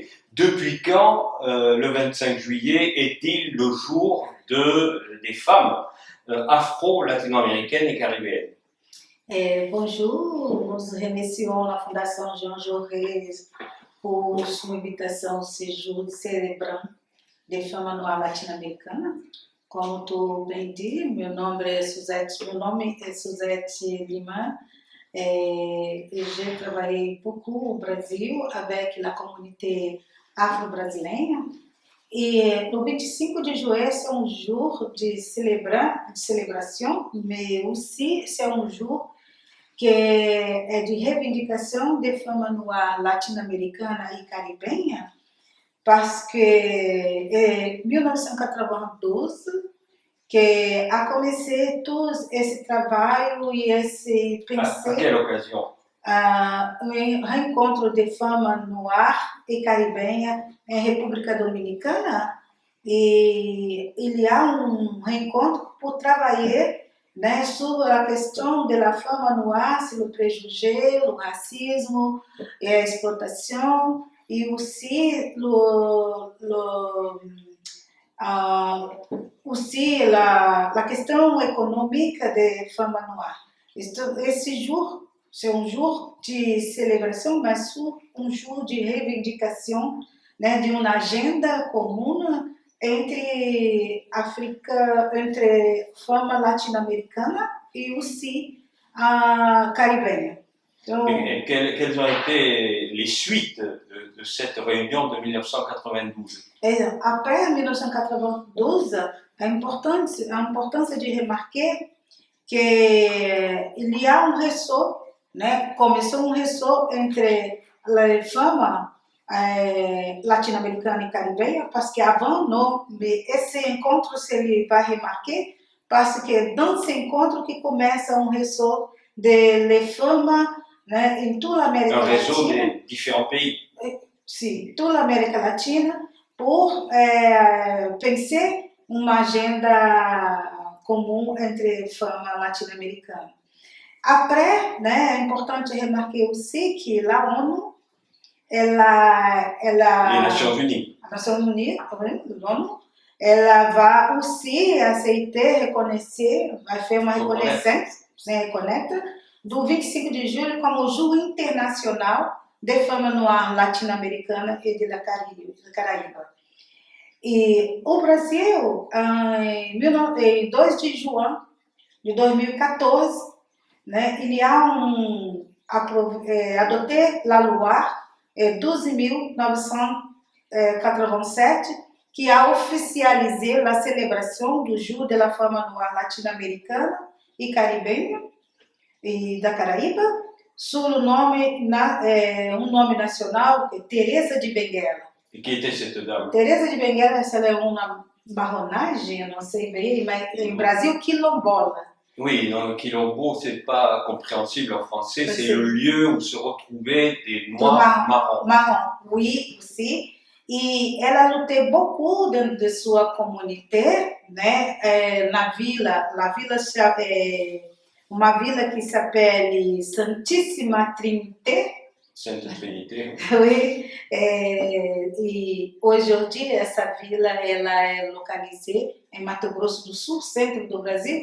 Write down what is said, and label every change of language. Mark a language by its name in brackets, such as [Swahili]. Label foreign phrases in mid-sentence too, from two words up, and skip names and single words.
[French] Depuis quand le 25 juillet est-il le jour des femmes afro-latino-américaines et caribéennes? Bonjour, nous remercions la Fondation Jean Jaurès pour son invitation à ce jour célébrant des femmes noires latino-américaines. Comme tu bem dit, [Portuguese] meu nome é [French] Suzette Lima et j'ai travaillé beaucoup au Brésil avec la communauté afro-brasileira. Et le 25 de juillet, c'est un jour de célébration, mais aussi c'est un jour [Portuguese] que é de reivindicação de [French] femmes noires [Portuguese] latino-americanas e caribenhas, [French] parce que en 1992 que a commencé tout [Portuguese] esse trabalho e esse [French] pensée. À quelle occasion? [Portuguese] Um reencontro de [French] femmes noires [Portuguese] e caribenhas em República Dominicana, e [French] il y a un reencontro pour travailler sur [Portuguese] a questão da [French] femme noire, sur le préjugé, le racisme et a exploitation, et aussi aussi la [Portuguese] questão econômica [French] des femmes noires. Esse jour, c'est un jour de célébration, mas un jour de reivindicação, [Portuguese] de uma agenda comum [French] entre femmes latino-américaines et aussi caribéennes. Et quelles ont été les suites de cette réunion de 1992? Et après 1992, l'importance de remarquer qu'il y a un réseau, começou un réseau entre les femmes latino-américaines et caribéennes, parce qu'avant, non, mais [Portuguese] esse encontro, ele vai [French] remarquer, parce que dans ce encontro [Portuguese] que começa [French] un réseau de femmes [Portuguese] em toda a América Latina. [French] Un réseau des différents pays. [Portuguese] Sim, toda a América Latina, [French] pour penser [Portuguese] uma agenda comum [French] entre femmes latino-américaines. Après, [Portuguese] né, é importante remarcar aussi que a ONU, [French] Les Nations Unies. [Portuguese] a Nações Unidas, l'ONU, ela vai aussi aceitar, reconhecer, vai fazer uma reconnaître do 25 de julho como o Dia Internacional de [French] Fama Noire [Portuguese] Latino-Americana e da Caraíba. E o Brasil, em 2 de junho de 2014, né, ele [French] adoté la loi 12.987 que a oficialisé la célébration du jour de la femme noire latino-américaine [Portuguese] e caribenha e da Caraíba, sob o nome, nome nacional, Teresa de Benguela. [French] Et qui était cette dame? [Portuguese] Teresa de Benguela, ela é uma marronagem, eu não sei bem, mas em Brasil, quilombola. [French] Oui, non, le quilombo, c'est pas compréhensible en français, c'est le lieu où se retrouvaient des noirs marrons. Marrom, oui, aussi. [Portuguese] E ela lutou beaucoup de sua comunidade, né, na vila, uma vila que se chama Santíssima Trinité. [French] Sainte Trinité. Oui, [Portuguese] e hoje em dia essa vila ela é localizada em Mato Grosso do Sul, centro do Brasil.